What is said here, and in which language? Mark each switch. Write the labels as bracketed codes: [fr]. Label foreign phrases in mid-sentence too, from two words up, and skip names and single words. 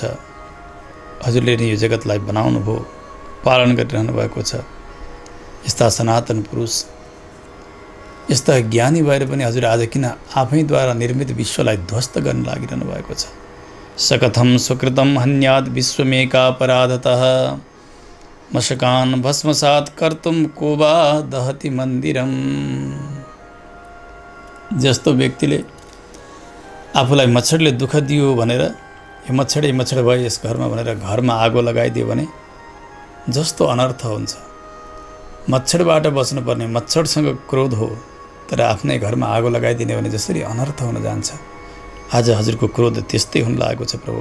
[ne] हजुरले नै यो जगतलाई बनाउनु भयो, पालन गरिरहनु भएको छ। यस्ता सनातन पुरुष, यस्ता ज्ञानी भएर पनि हजुर आज किन आफैद्वारा निर्मित विश्वलाई ध्वस्त गर्न लागिरहनु भएको छ। [sa] सकथम सुकृतम हन्याद विश्वमेकापराधतः मशकान भस्मसात कर्तुम कोबा दहति मन्दिरम। [ne] जस्तो व्यक्तिले आफूलाई मच्छरले दुःख दियो भनेर यो मच्छरै मच्छर भयो यस घरमा भनेर घरमा आगो लगाइदियो भने जस्तो अनर्थ हुन्छ। मच्छरबाट बच्नुपर्ने, मच्छरसँग क्रोध हो, तर आफ्नै घरमा आगो लगाइदिने भने जसरी अनर्थ हुन जान्छ, आज हजुरको क्रोध त्यस्तै हुन लागेको छ प्रभु।